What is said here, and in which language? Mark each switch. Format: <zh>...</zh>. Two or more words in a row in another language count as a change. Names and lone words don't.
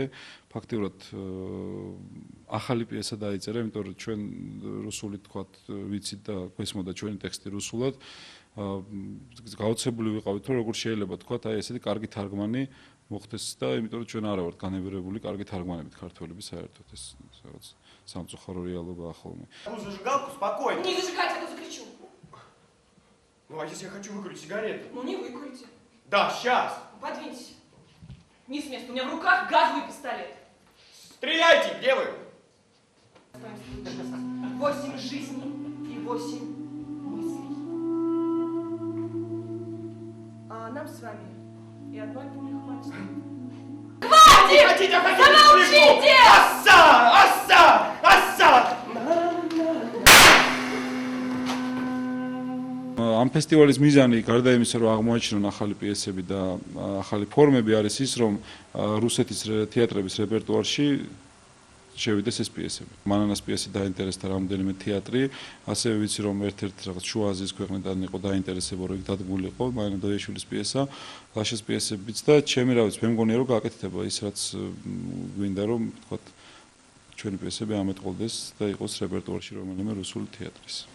<ka>ფაქტიურად ახალი პიესა დაიწერა, იმიტომ რომ ჩვენ რუსული თქვათ ვიცით და გვესმოდა ჩვენი ტექსტი რუსულად. გაოცებული ვიყავით, რომ როგორ შეიძლება თქვათ, აი ესეთი კარგი თარგმანი მოხდეს და იმიტომ რომ ჩვენ არა ვართ განებერებული კარგი თარგმანებით ქართველები საერთოდ ეს რაღაც სამწუხარო რეალობაა ხოლმე.</ka> <ru>Ну зажигалку спокойно. Не зажигайте, а то закричу. Ну а если я хочу выкурить сигарету? Ну не выкурите. Да, сейчас. Подвиньтесь. Не с места, у меня в руках газовый пистолет. Стреляйте, где вы? 8 жизней и 8 мыслей. А нам с вами и одной пули хватит. Хватит! Замолчите! Асса! Асса! Асса!</ru> <ka>ამ ფესტივალის მიზანი გარდა იმისა, რომ აღმოაჩინონ ახალი პიესები და ახალი ფორმები არის ის, რომ რუსეთის თეატრების რეპერტუარში შევიდეს ეს პიესები. მანანას პიესი დაინტერესდა რამდენიმე თეატრი, ასევე ვიცი რომ ერთ-ერთ რაღაც შუა აზიის ქვეყნიდან იყო დაინტერესება, რომ იქ დადგმული იყო მანანა დოიაშვილის პიესა, ლაშას პიესებიც და ჩემი რა ვიცი, მე მგონია რომ გააკეთდება ის რაც გვინდა რომ თქვათ ჩვენი პიესები ამეტყოლდეს და იყოს რეპერტუარში რომელიმე რუსული თეატრის.</ka>